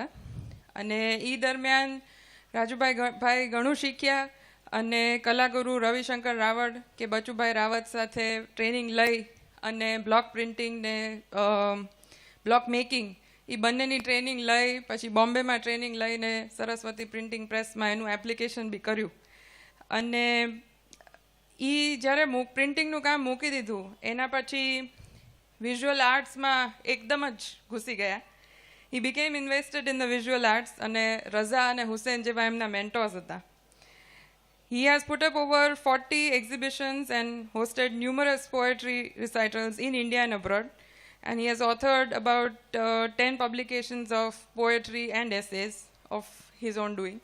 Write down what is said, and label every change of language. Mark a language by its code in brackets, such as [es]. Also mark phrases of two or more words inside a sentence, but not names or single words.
[gu] અને એ દરમિયાન રાજુભાઈ ભાઈ ઘણું શીખ્યા, અને કલાગુરુ રવિશંકર રાવળ કે બચુભાઈ રાવત સાથે ટ્રેનિંગ લઈ અને [en] block printing [gu] ને [en] block making [gu] એ બંનેની ટ્રેનિંગ લઈ પછી બોમ્બેમાં ટ્રેનિંગ લઈને સરસ્વતી પ્રિન્ટિંગ પ્રેસમાં એનું એપ્લિકેશન બી કર્યું. અને એ જ્યારે પ્રિન્ટિંગનું કામ મૂકી દીધું એના પછી [en] visual arts [gu] એકદમ જ ઘૂસી ગયા. [en] He became invested in the visual arts, [gu] અને રઝા અને હુસેન જેવા એમના mentors હતા. [en] He has put up over 40 exhibitions and hosted numerous poetry recitals in India and abroad, and he has authored about 10 publications of poetry and essays of his own doing.